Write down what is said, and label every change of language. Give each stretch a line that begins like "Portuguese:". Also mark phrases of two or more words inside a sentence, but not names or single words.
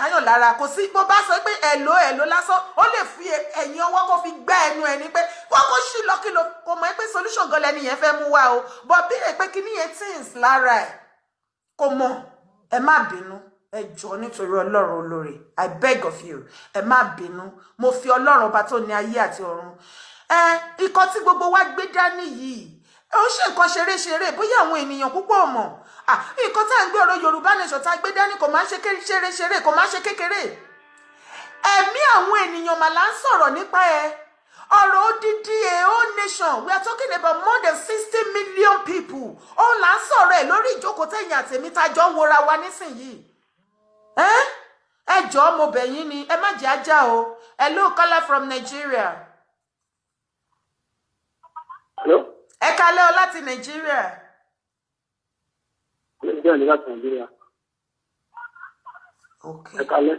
Yoruba: káyàn lára kò sí bó bá sọ pé ẹ̀lò lásán ó lè fi ẹ̀yìn ọwọ́ kó fi gbá ẹnu ẹ̀ ní pé wọ́n kó ṣì lọ́kìlọ̀ kò mọ̀ pé solution gan lẹ́ni yẹn fẹ́ mú wá o bọ̀ bí pé kinní yẹn things lára ẹ̀ kò mọ̀ ẹ má bínú ẹ jọ̀ọ́ nítorí Ọlọ́run olóore
English: I beg of you
Yoruba: ẹ má bínú mo fi Ọlọ́run ọba tó ní ayé àti ọ̀run ikọ̀ tí gbogbo wa gbé dání yìí ó ṣe nǹkan ṣeré bóyá àwọn ènìyàn púpọ̀ mọ̀ nǹkan tá à ń gbé ọ̀rọ̀ Yorùbá nation tá a gbé dání kò máa ń ṣe ṣeré kò máa ń ṣe kékeré ẹ̀mí àwọn ènìyàn mà là ń sọ̀rọ̀ nípa ẹ̀ ọ̀rọ̀ odidi
English: whole nation we are talking about more than 60 million people
Yoruba: ó là ń sọ̀rọ̀ ẹ̀ lórí ìjókòó tẹ̀yìn àtẹ̀mí tá a jọ ń wora wa nísìnyìí ẹ jọ̀ọ́ mo bẹ̀ yín ni ẹ má jẹ́ ajá o
English: hello caller from Nigeria. Hello.
Yoruba: Ẹ kálẹ́ o láti Nàìjíríà. Ẹ kálẹ́.